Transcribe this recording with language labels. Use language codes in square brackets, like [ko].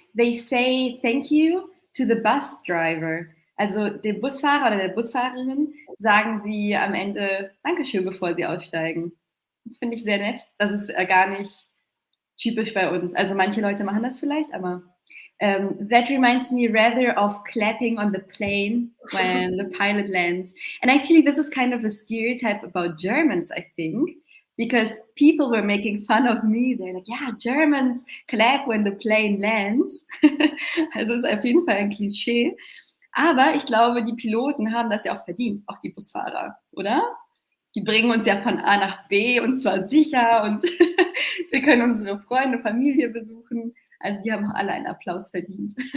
[en] They say thank you to the bus driver. [de] Also dem Busfahrer oder der Busfahrerin sagen sie am Ende Dankeschön, bevor sie aussteigen. Das finde ich sehr nett. Das ist gar nicht typisch bei uns. Also manche Leute machen das vielleicht, aber [en] that reminds me rather of clapping on the plane when the pilot lands. And actually, this is kind of a stereotype about Germans, I think, because people were making fun of me. They're like, yeah, Germans clap when the plane lands. [de] Also ist auf jeden Fall ein Klischee. Aber ich glaube, die Piloten haben das ja auch verdient, auch die Busfahrer, oder? Die bringen uns ja von A nach B und zwar sicher und wir können unsere Freunde, Familie besuchen. Also die haben auch alle einen Applaus verdient.